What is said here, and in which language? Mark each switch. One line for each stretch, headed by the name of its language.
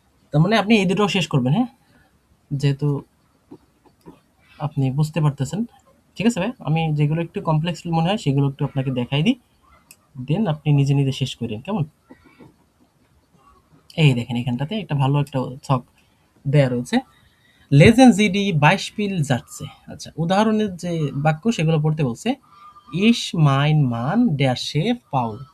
Bangla: তার মানে আপনি এই দুটোও শেষ করবেন, হ্যাঁ? যেহেতু আপনি বুঝতে পারতেছেন। ঠিক আছে ভাই? আমি যেগুলো একটু কমপ্লেক্স মনে হয় সেগুলো একটু আপনাকে দেখাই দিই। দেন আপনি নিজে, নিজে শেষ করেন। কেমন? এই দেখেন এখানটাতে একটা ভালো একটা ছক দেয়া রয়েছে।
German: Lesen Sie die Beispielsätze।
Bangla: আচ্ছা, উদাহরণের যে বাক্য সেগুলো পড়তে বলছে।
German: Ich mein Mann, der Chef Paul।